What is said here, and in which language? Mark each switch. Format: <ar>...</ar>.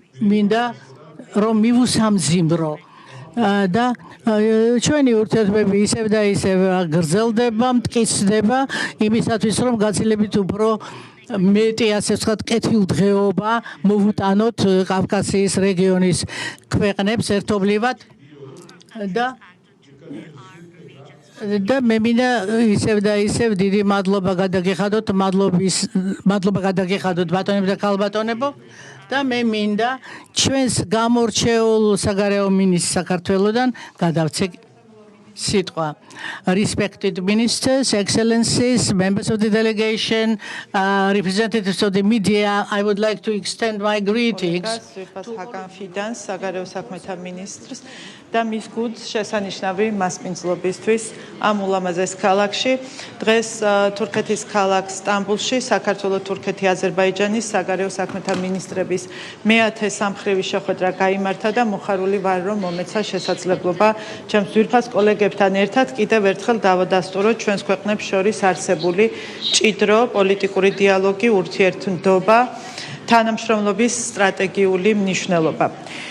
<ka>მინდა რომ მივუსამძიმრო და ჩვენი ურთიერთობები ისევ და ისევ გრძელდება, მტკიცდება იმისათვის, რომ გაცილებით უფრო მეტი ასე ვსვათ კეთილდღეობა მოვუტანოთ კავკასიის რეგიონის ქვეყნებს ერთობლივად და მე მინდა ისევ და ისევ დიდი მადლობა გადაგიხადოთ, მადლობა გადაგიხადოთ ბატონებო და ქალბატონებო. და მე მინდა ჩვენს გამორჩეულ საგარეო მინისტრს საქართველოსდან გადავცე სიტყვა.</ka> <en>Respected ministers, excellencies, members of the delegation, representatives of the media, I would like to extend my greetings</en> <ka>საგარეო საქმეთა მინისტრს და მის გუნდს შესანიშნავი მასპინძლობისთვის ამ ულამაზეს ქალაქში. დღეს თურქეთის ქალაქ სტამბულში საქართველოს, თურქეთი, აზერბაიჯანის საგარეო საქმეთა მინისტრების მეათე სამხრივი შეხვედრა გაიმართა და მოხარული ვარ, რომ მომეცა შესაძლებლობა ჩემს ძვირფას კოლეგებთან ერთად კიდევ ერთხელ დავადასტუროთ ჩვენს ქვეყნებს შორის არსებული მჭიდრო პოლიტიკური დიალოგი, ურთიერთმდობა, თანამშრომლობის სტრატეგიული მნიშვნელობა.</ka>